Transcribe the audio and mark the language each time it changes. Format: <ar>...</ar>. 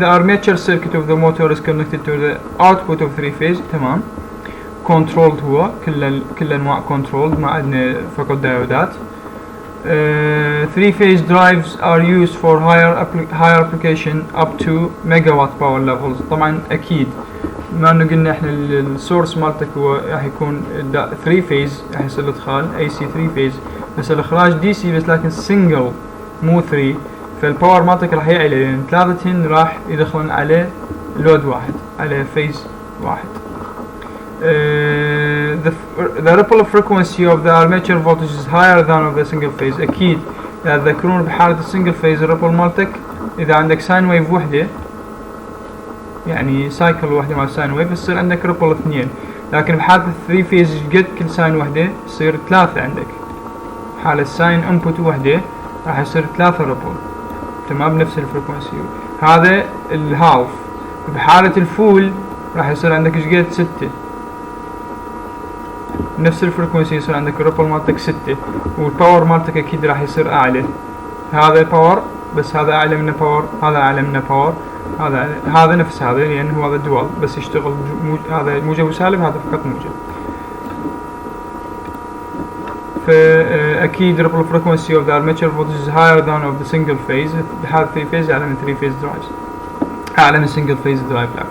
<en>The armature circuit of the motor is connected to the output of 3 phase.</en> <ar>تمام. controlled هو كل انواع controlled، ما عندنا فقط دايودات.</ar> <en>3 phase drives are used for higher application up to megawatt power levels.</en> <ar>طبعا اكيد ما انه قلنا احنا السورس مالتك هو راح يكون 3 phase، راح يصير الادخال AC 3 phase، بس الاخراج DC بس لكن single مو 3. فالباور مالتك راح يعلى لان ثلاثتهن راح يدخلون على لود واحد، على فيز واحد.</ar> <en>The ripple frequency of the armature voltage is higher than of the single phase.</en> <ar>اكيد اذا تذكرون بحالة السنجل phase الريبل مالتك اذا عندك ساين ويف وحدة، يعني سايكل واحدة مع ساين ويف، يصير عندك ريبل اثنين. لكن بحالة 3 phase قد كل ساين وحدة يصير ثلاثة عندك. حالة الساين انبوت وحدة راح يصير ثلاثة ريبل، تمام، بنفس الفريكونسي. هذا الهالف. بحالة الفول راح يصير عندك ايش قد 6 نفس الفريكونسي، يصير عندك الريبل مالتك 6، والباور مالتك اكيد راح يصير اعلى. هذا باور بس هذا اعلى منه باور، هذا اعلى منه باور، هذا نفس هذا لان هو هذا دوال بس يشتغل هذا موجب وسالب، هذا فقط موجب. فأكيد</ar> <en>ripple frequency of the armature voltage is higher than of the single phase.</en> <ar>بحالة 3 phase أعلى من 3 phase drives، أعلى من single phase drive.</ar>